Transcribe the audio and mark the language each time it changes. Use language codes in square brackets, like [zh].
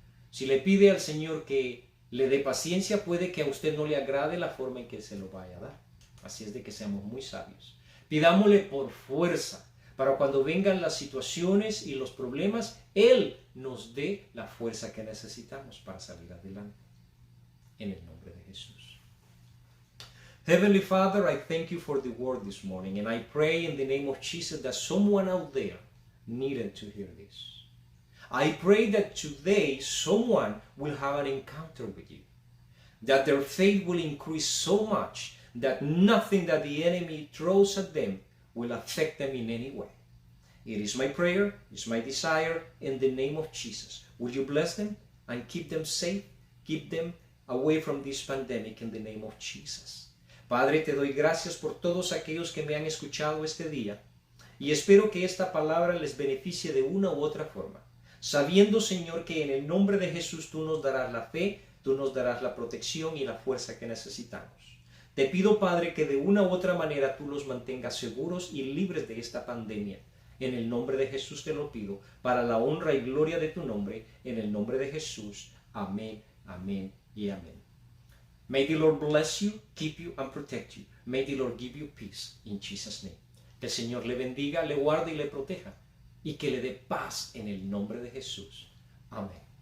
[es] Si le pide al Señor que le dé paciencia, puede que a usted no le agrade la forma en que se lo vaya a dar. Así es de que seamos muy sabios. Pidámosle por fuerza, para cuando vengan las situaciones y los problemas, Él nos dé la fuerza que necesitamos para salir adelante. En el nombre de Jesús. [en] Heavenly Father, I thank you for the word this morning, and I pray in the name of Jesus that someone out there needed to hear this. I pray that today someone will have an encounter with you, that their faith will increase so much that nothing that the enemy throws at them will affect them in any way. It is my prayer, it's my desire, in the name of Jesus. Will you bless them and keep them safe? Keep them away from this pandemic in the name of Jesus. [es] Padre, te doy gracias por todos aquellos que me han escuchado este día y espero que esta palabra les beneficie de una u otra forma, sabiendo, Señor, que en el nombre de Jesús tú nos darás la fe, tú nos darás la protección y la fuerza que necesitamos. Te pido, Padre, que de una u otra manera tú los mantengas seguros y libres de esta pandemia. En el nombre de Jesús te lo pido, para la honra y gloria de tu nombre, en el nombre de Jesús. Amén, amén y amén. [en] May the Lord bless you, keep you and protect you. May the Lord give you peace in Jesus' name. [es] Que el Señor le bendiga, le guarde y le proteja y que le dé paz en el nombre de Jesús. Amén.